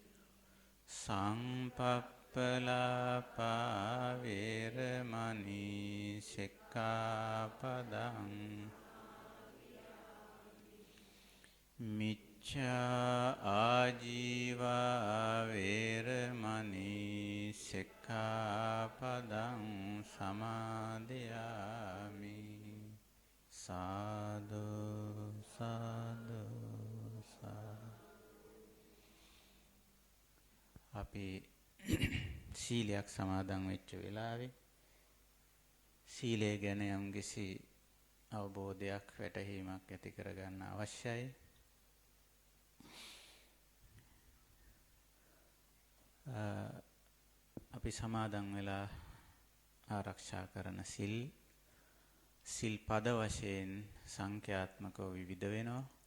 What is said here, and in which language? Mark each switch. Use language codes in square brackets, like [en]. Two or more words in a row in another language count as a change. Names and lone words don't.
[pi] සංපප්පලාපා වේරමණී සික්ඛාපදං මිච්ඡා ආජීවා වේරමණී සික්ඛාපදං සමාදියාමි. සාදු සාදු සාදු. [si] අපි සීලයක් සමාදන් වෙච්ච වෙලාවේ සීලය ගැන යම්කිසි අවබෝධයක් වැටහීමක් ඇති කරගන්න අවශ්‍යයි. අපි සමාදන් වෙලා ආරක්ෂා කරන සිල් පද වශයෙන් සංඛ්‍යාත්මකව විවිධ වෙනවා.